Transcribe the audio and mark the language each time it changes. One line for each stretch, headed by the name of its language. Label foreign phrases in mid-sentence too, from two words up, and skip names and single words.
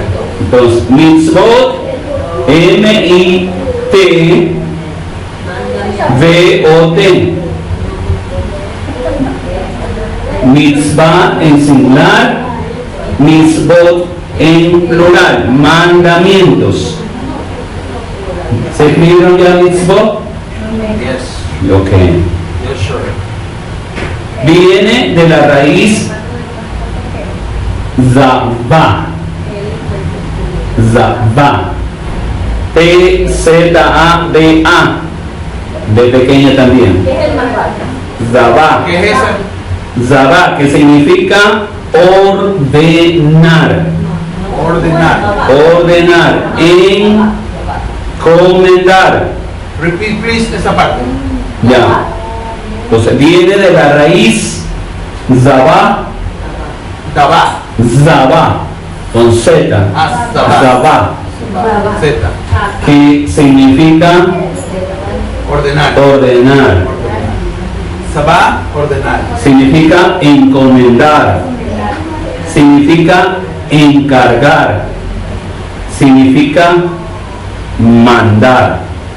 Spanish: Entonces, mitzvot, M-I-T-V-O-T. Mitzvah en singular, mitzvot en plural, mandamientos. ¿Se escribieron ya mitzvot? Yes. Ok.
English: Yes, sure.
Spanish: Viene de la raíz Zavá. Zavá. T-Z-A-B-A. De pequeña también. Zavá. ¿Qué es eso? Zavá, que significa ordenar. Ordenar. Ordenar. Encomendar.
English: Repeat, please,
Spanish: esa parte. Ya. Entonces viene de la raíz Zavá. Tabá. Zavá. Con Z. Ah, Zabá. Zavá. Z. Que significa Ordenar. ordenar. Sabá, ordenar. Significa encomendar. Significa encargar. Significa mandar.